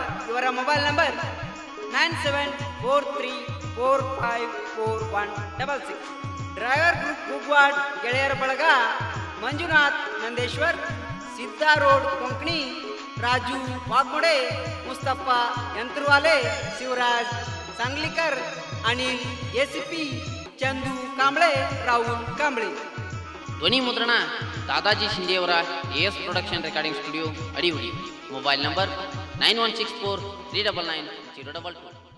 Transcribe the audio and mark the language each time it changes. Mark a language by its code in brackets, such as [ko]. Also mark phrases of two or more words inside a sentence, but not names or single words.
[kn] ಇವರ [en] mobile number [kn] 9743454166. [en] driver group [kn] ಗುಗ್ವಾಡ್ ಗೆಳೆಯರ ಬಳಗ ಮಂಜುನಾಥ್ ನಂದೇಶ್ವರ್, ಸಿದ್ದಾ ರೋಡ್ ಕೊಂಕಣಿ, ರಾಜು ವಾಗ್ಮೊಡೆ, ಮುಸ್ತಫಾ ಯಂತ್ರವಾಲೆ, ಶಿವರಾಜ್ सांगलीकर, अनिल एसीपी, चंदू कांबळे, राहुल कांबळे. ಧ್ವನಿ ಮುದ್ರಣ ದಾದಾಜಿ ಶಿಂದೆಯವರ AS ಪ್ರೊಡಕ್ಷನ್ ರೆಕಾರ್ಡಿಂಗ್ ಸ್ಟುಡಿಯೋ, ಅಡಿಹುಡಿ. [en] mobile number [kn] 9164 399 022.